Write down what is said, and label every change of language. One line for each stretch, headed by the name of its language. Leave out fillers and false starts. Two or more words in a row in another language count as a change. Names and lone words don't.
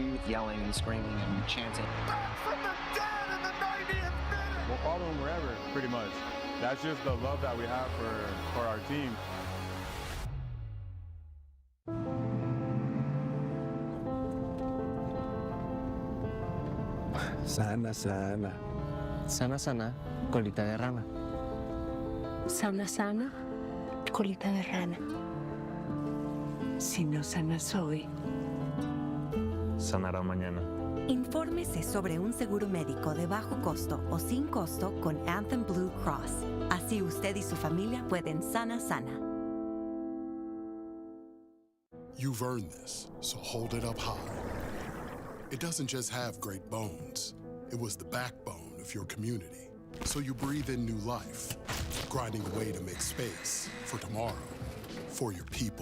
English: yelling and screaming and chanting. Back from the dead in the 90th minute! follow them wherever, pretty much. That's just the love that we have for our team.
Spanish: Sana, sana. Sana, sana, colita de rana. Sana sana, colita de rana. Si no sanas hoy, Sanará mañana. Infórmese sobre un seguro médico de bajo costo o sin costo con Anthem Blue Cross. Así usted y su familia pueden sana.
English: You've earned this, so hold it up high. It doesn't just have great bones. It was the backbone of your community. So you breathe in new life, grinding away to make space for tomorrow, for your people.